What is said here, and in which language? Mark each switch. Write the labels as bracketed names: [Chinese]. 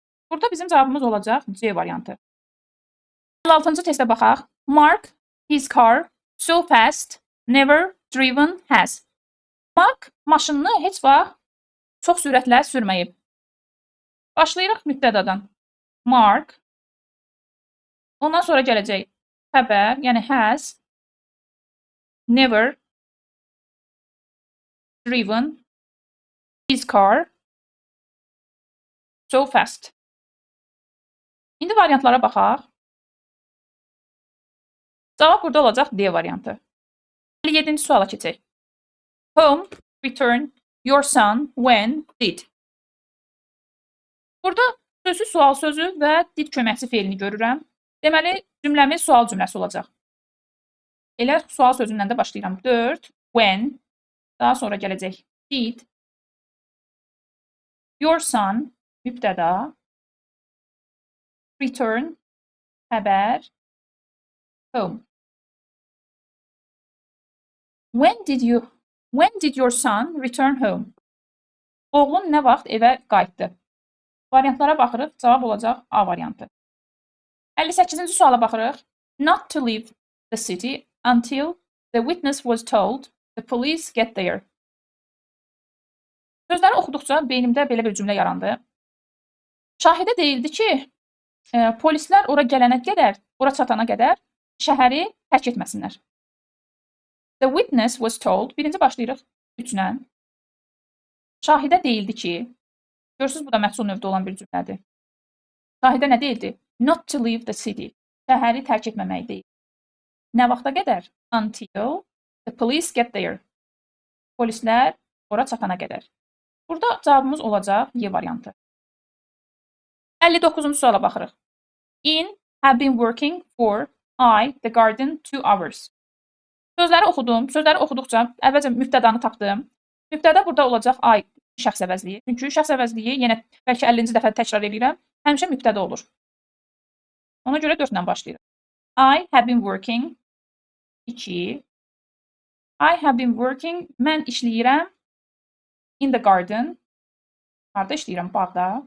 [Azerbaijani] Burada bizim cavabımız olacaq C variantı. 56-cı testə baxaq. [English] Mark his car so fast, never driven has. [Azerbaijani] Mark maşınını heç vaxt çox sürətlə sürməyib. Başlayırıq mübtədadan. Mark. Ondan sonra gələcək xəbər, yəni [English] has, never driven his car so fast. [Azerbaijani] İndi variantlara baxaq. Cavab burada olacaq D variantı. 57-ci suala keçək. [English] Home, return, your son, when, did. [Azerbaijani] Burada sözsüz sual sözü və did köməkçi feilini görürəm. Deməli, cümləmiz sual cümləsi olacaq. Elə sual sözündən də başlayıram. 4, when, daha sonra gələcək did, your son, mübtəda, return, xəbər, home. [English] When did your son return home? [Azerbaijani] Oğlun nə vaxt evə qayıtdı? Variantlara baxırıq, cavab olacaq A variantı. 58-ci suala baxırıq. [English] Not to leave the city until the witness was told the police get there. [Azerbaijani] Sözləri oxuduqca beynimdə belə bir cümlə yarandı. Şahidə deyildi ki, polislər ora çatana qədər şəhəri tərk etməsinlər. [English] The witness was told, [Azerbaijani] birinci başlayırıq 3-lə. Şahidə deyildi ki, görürsünüz, bu da məhsul növdə olan bir cümlədir. Şahidə nə deyildi? [English] Not to leave the city. [Azerbaijani] Şəhəri tərk etməmək deyil. Nə vaxta qədər? [English] Until the police get there. [Azerbaijani] Polislər ora çatana qədər. Burada cavabımız olacaq Y variantı. 59-cu suala baxırıq. [English] In have been working for I, the garden, 2 hours. [Azerbaijani] Sözləri oxudum. Sözləri oxuduqca əvvəlcə mübtədanı tapdım. Mübtəda burada olacaq I şəxs əvəzliyi. Çünki şəxs əvəzliyi yenə bəlkə 50-ci dəfə təkrar edirəm. Həmişə mübtəda olur. Ona görə 4 ilə başlayırıq. [English] I have been working. 2. I have been working. [Azerbaijani] Mən işləyirəm. [English] In the garden. [Azerbaijani] Harada işləyirəm? Bağda.